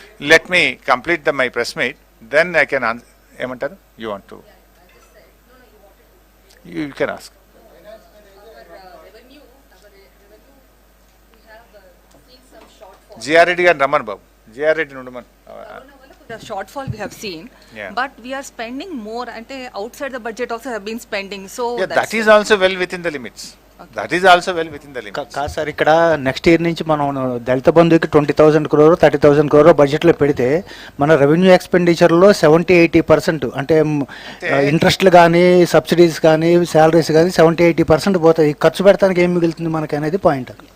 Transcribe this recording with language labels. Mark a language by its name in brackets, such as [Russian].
[English] let me complete my press meet, then I can [Telugu] ఏమంటారు [English] You want to you can ask. [Telugu] GR Reddy గారిని రమ్మను బాబు, GR Reddy నుండి మన [English] The shortfall we have seen, Yeah. but we are spending more, and outside the budget also have been spending. So that is also well within the limits. Okay. That is also well within the limits. [Telugu] కాదు sir, ఇక్కడ next year నుంచి మనం దళిత బంధుకి 20,000 crore 30,000 crore బడ్జెట్లో పెడితే మన revenue ఎక్స్పెండిచర్లో 70-80% అంటే ఇంట్రెస్ట్లు కానీ, subsidies కానీ, శాలరీస్ కానీ 70-80% పోతాయి. ఖర్చు పెడతానికి ఏం మిగులుతుంది మనకి అనేది పాయింట్.